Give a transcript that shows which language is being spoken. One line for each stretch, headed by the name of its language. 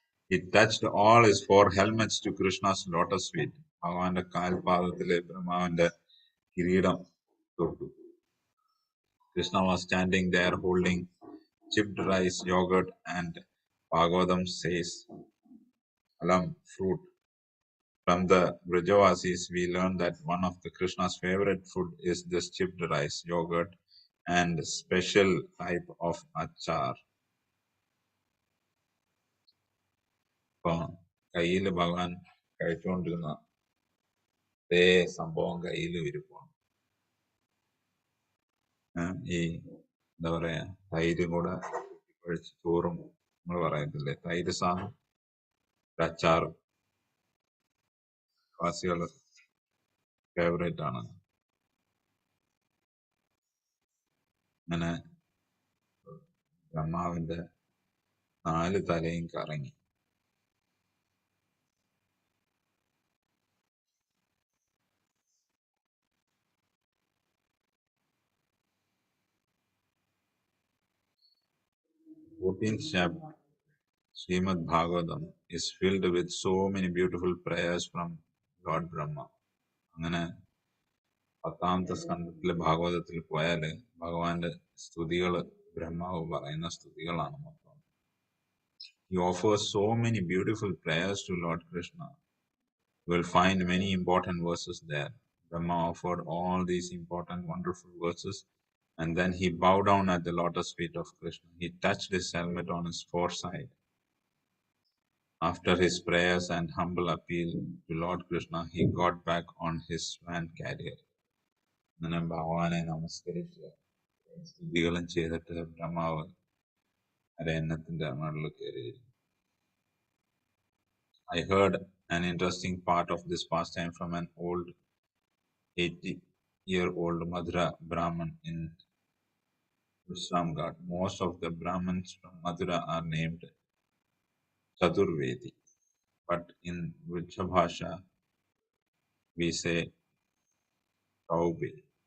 English: He touched all his four helmets to Krishna's lotus feet.
Malayalam: ഭഗവാന്റെ കാൽപാദത്തിലെ ബ്രഹ്മാവിന്റെ കിരീടം തൊട്ടു.
English: Krishna was standing there holding chipped rice, yogurt, and Bhagavatam says alam, fruit. From the Brajavasis, we learn that one of the Krishna's favorite food is this chipped rice, yogurt, and special type of achar.
Malayalam: കയ്യിൽ ഭഗവാൻ കഴിച്ചുകൊണ്ടിരുന്ന അതേ സംഭവം കയ്യിൽ ഇരിപ്പാണ്. ഈ എന്താ പറയാ തൈര് കൂടെ കഴിച്ച് ചോറും നമ്മൾ പറയത്തില്ലേ, തൈര് സാധനം അച്ചാറും വാസികളുടെ ഫേവറേറ്റ് ആണ്. അങ്ങനെ ബ്രഹ്മാവിന്റെ 4 തലയും കറങ്ങി.
English: Fourteenth chapter, Srimad Bhagavatam, is filled with so many beautiful prayers from Lord Brahma.
Malayalam: അങ്ങനെ 10ാമത്തെ സ്കന്ധത്തിലെ ഭാഗവതത്തിൽ പോയാല് ഭഗവാന്റെ സ്തുതികള് ബ്രഹ്മാവ് പറയുന്ന സ്തുതികളാണ് മൊത്തം.
English: He offers so many beautiful prayers to Lord Krishna. You will find many important verses there. Brahma offered all these important, wonderful verses, and then he bowed down at the lotus feet of Krishna. He touched his helmet on his foreside. After his prayers and humble appeal to Lord Krishna, he got back on his swan carrier.
Malayalam: അങ്ങനെ ഭഗവാനെ നമസ്കരിച്ച് സ്തുതികളും ചെയ്തിട്ട് ബ്രഹ്മാവ് അരയന്നത്തിന്റെ മുകളിൽ കയറി.
English: I heard an interesting part of this pastime from an old 80-year-old Madhura Brahmin in Visramghat. Most of the Brahmins from Madhura are named Chaturvedi, but in Vrichabhasha we say Chaubji.